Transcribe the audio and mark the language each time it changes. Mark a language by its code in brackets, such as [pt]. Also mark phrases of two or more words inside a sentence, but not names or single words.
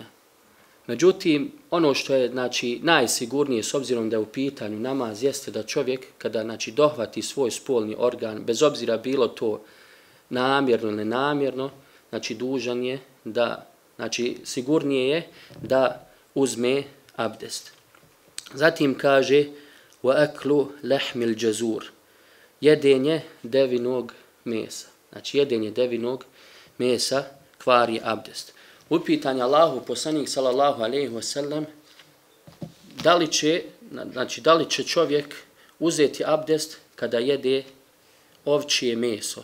[bs] Međutim, ono što je, znači, najsigurnije s obzirom da je u pitanju namaz jeste da čovjek kada, znači, dohvati svoj spolni organ, bez obzira bilo to namjerno ili nenamjerno, znači, dužan je da, znači, sigurnije je da uzme abdest. Zatim kaže [ar] وَأَكْلُ لَحْمِ الْجَزُورِ. [bs] Jedenje devinog mesa. Znači, jedenje devinog mesa kvari abdest. Upitan je Allahu poslanik [ar] صلى الله عليه وسلم [bs] da li će čovjek uzeti abdest kada jede ovčje meso.